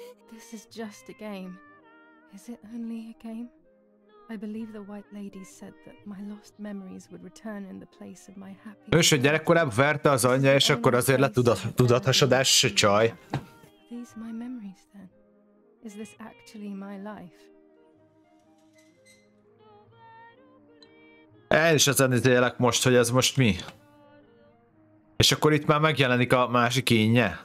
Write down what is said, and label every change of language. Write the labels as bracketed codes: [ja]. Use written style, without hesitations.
[en] This is just a game. Is it only a game? I believe the White Lady said that my lost memories would return in the place of my happy... [hu] Ős, hogy gyerekkorában verte az anyja, és akkor azért lett tudathasadás, se csaj. [en] These my memories then? Is this actually my life? [hu] Én is ezen izélek most, hogy ez most mi. És akkor itt már megjelenik a másik énje.